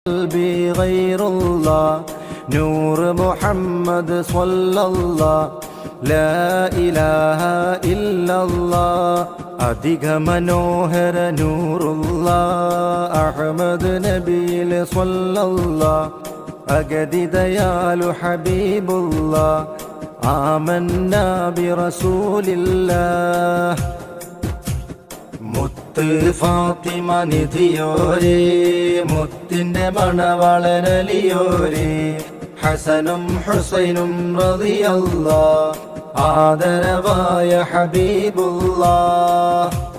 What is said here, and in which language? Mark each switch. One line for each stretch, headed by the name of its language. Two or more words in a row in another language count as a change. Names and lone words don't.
Arabic: قلبي غير الله نور محمد صلى الله لا إله إلا الله
Malayalam: അധിക മനോഹര നൂറുള്ള അഹ്മദ് നബിയിൽ സ്വല്ലല്ലാഹ് അഗതിദയാലു ഹബീബുല്ലാഹ്
Arabic: آمنا برسول الله
Malayalam: മുത്ത് ഫാത്തിമ നിധിയോരേ മുത്തിന്റെ മണവളനലിയോരേ ഹസനും ഹുസൈനും റളിയല്ലാഹ് ആദരവായ ഹബീബുല്ലാഹ്